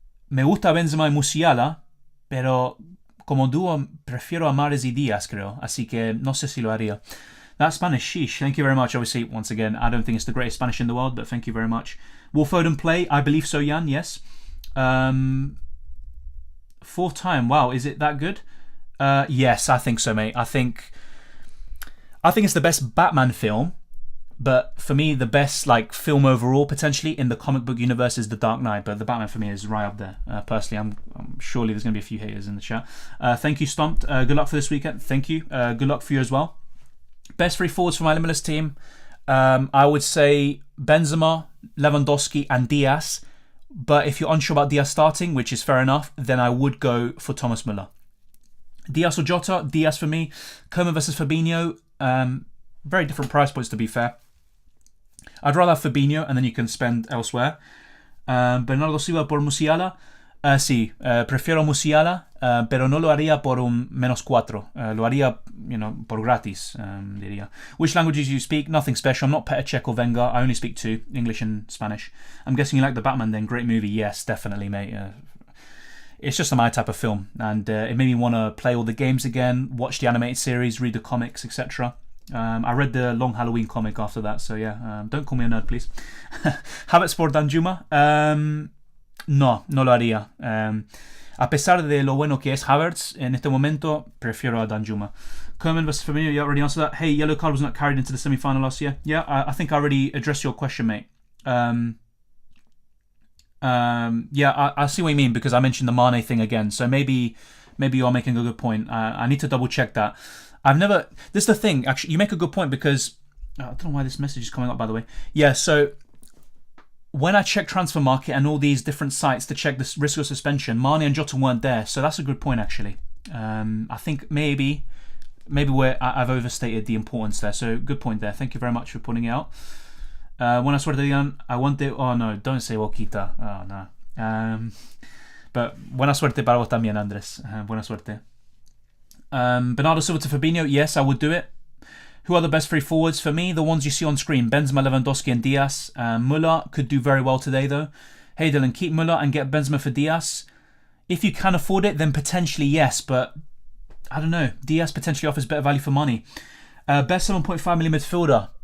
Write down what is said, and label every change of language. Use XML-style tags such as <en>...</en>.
<es>Me gusta Benzema y Musiala, pero como dúo prefiero a Mahrez y Díaz, creo. Así que no sé si lo haría.</es> <en>That Spanish, sheesh. Thank you very much. Obviously, once again, I don't think it's the greatest Spanish in the world, but thank you very much. Will Foden play? I believe so, Jan, yes. Fourth time. Wow, is it that good? Yes, I think so, mate. I think it's the best Batman film, but for me, the best film overall, potentially in the comic book universe, is The Dark Knight. But the Batman for me is right up there. Personally, I'm surely there's going to be a few haters in the chat. Thank you, Stomped. Good luck for this weekend. Thank you. Good luck for you as well. Best three forwards for my limitless team. I would say Benzema, Lewandowski, and Diaz. But if you're unsure about Diaz starting, which is fair enough, then I would go for Thomas Müller. Diaz or Jota? Diaz for me. Coman versus Fabinho. Very different price points, to be fair. I'd rather have Fabinho, and then you can spend elsewhere.</en> <es>Bernardo Silva por Musiala. Sí, prefiero Musiala, pero no lo haría por un -4. Lo haría, por gratis, diría.</es> <en>Which languages do you speak? Nothing special. I'm not Petr Cech or Wenger. I only speak two, English and Spanish. I'm guessing you like The Batman then. Great movie. Yes, definitely, mate. It's just my type of film, and it made me want to play all the games again, watch the animated series, read the comics, etc. I read the Long Halloween comic after that, so yeah, don't call me a nerd, please.</en> <es>Havertz por Danjuma? No lo haría. A pesar de lo bueno que es Havertz, en este momento, prefiero a Danjuma.</es> <en>Koeman versus Firmino, you already answered that. Hey, yellow card was not carried into the semi-final last year. Yeah, I think I already addressed your question, mate. Yeah, I see what you mean because I mentioned the Mane thing again. So maybe you're making a good point. I need to double check that. This is the thing, actually, you make a good point because, I don't know why this message is coming up, by the way. Yeah, so when I check Transfer Market and all these different sites to check this risk of suspension, Mane and Jota weren't there. So that's a good point, actually. I think maybe I've overstated the importance there. So good point there. Thank you very much for pointing it out.</en> <es>Buena suerte,</es> <en>Digan. I want it. Oh no, don't say Boquita. Oh no. But</en> <es>buena suerte para vos también, Andres. Buena suerte.</es> <en>Bernardo Silva to Fabinho. Yes, I would do it. Who are the best three forwards for me? The ones you see on screen: Benzema, Lewandowski, and Diaz. Müller could do very well today, though. Hey, Dylan, keep Müller and get Benzema for Diaz. If you can afford it, then potentially yes, but I don't know. Diaz potentially offers better value for money. Best 7.5 million midfielder.</en>